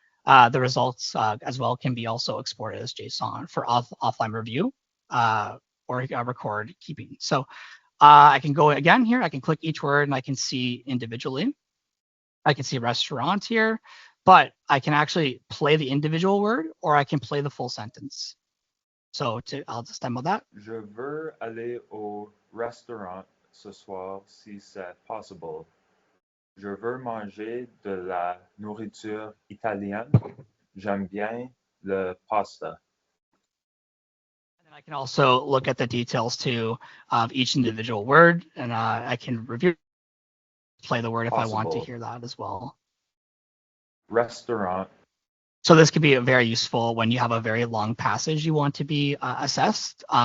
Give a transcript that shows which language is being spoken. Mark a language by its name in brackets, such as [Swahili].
[English] The results as well can be also exported as JSON for offline review or record keeping. So I can go again here, I can click each word and I can see individually. I can see restaurant here, but I can actually play the individual word or I can play the full sentence. So I'll just demo that. [French] Je veux aller au restaurant ce soir si c'est possible. Je veux manger de la nourriture italienne. J'aime bien le pasta. [English] And I can also look at the details too of each individual word, and I can review, play the word if I want to hear that as well. Restaurant. So this could be very useful when you have a very long passage you want to be assessed.